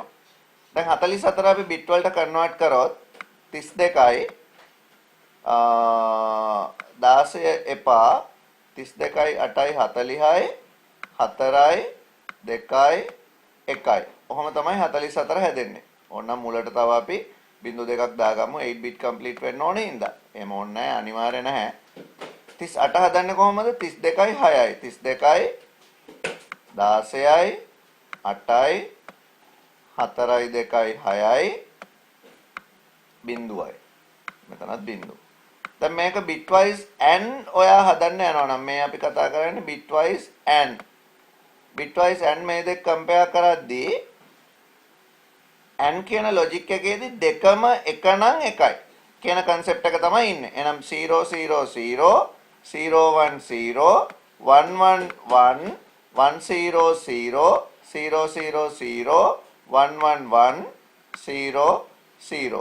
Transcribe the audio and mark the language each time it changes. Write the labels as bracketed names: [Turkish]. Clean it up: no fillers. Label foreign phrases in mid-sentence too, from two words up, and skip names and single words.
[Sinhala] දැන් 44 අපි bit වලට convert කරොත් 32යි 16 එපා 32යි 8යි 40යි 4යි 2යි 1යි. ඔහොම තමයි 44 හැදෙන්නේ. ඕනනම් මුලට තව අපි බිංදු දෙකක් දාගමු 8 bit complete වෙන්න ඕනේ හින්දා. එහෙම ඕනේ නැහැ අනිවාර්ය නැහැ. 38 හදන්නේ කොහොමද? 32යි 6යි. 32යි 16යි 8යි 4යි 2යි 6යි බිඳුවයි. මෙතනත් බිඳුව. දැන් මේක [English] bitwise and [Sinhala] ඔයා හදන්න යනවා නම් මේ අපි කතා කරන්නේ [English] bitwise and. bitwise and [Sinhala] මේ දෙක කම්පෙයාර් කරද්දී and කියන logic එකේදී දෙකම එක නම් එකයි කියන concept එක තමයි ඉන්නේ. එහෙනම් 0 0 0 0 1 0 1 1 1 1 0 0 0 0 0 1 1 1 0 0.